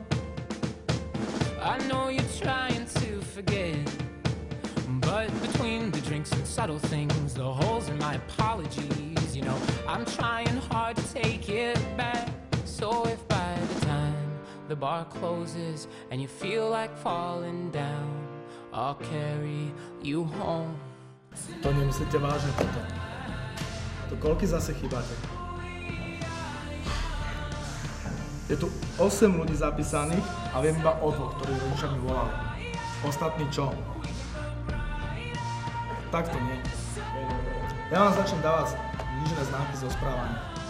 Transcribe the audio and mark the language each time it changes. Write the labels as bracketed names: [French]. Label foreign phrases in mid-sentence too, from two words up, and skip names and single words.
[English] I know you're trying to forget, but between the drinks and subtle things, the holes in my apologies, you know, I'm trying hard to take it back. So if by the time the bar closes and you feel like falling down, I'll carry you home. [Slovak] To nemyslíte vážne toto. To koľky zase chýbate? Je tu 8 ľudí zapísaných a viem iba o 2, ktorí rodičia mi volali. Ostatní čo? Tak to nie. Ja vám začnem dávať nížené známky zo správania.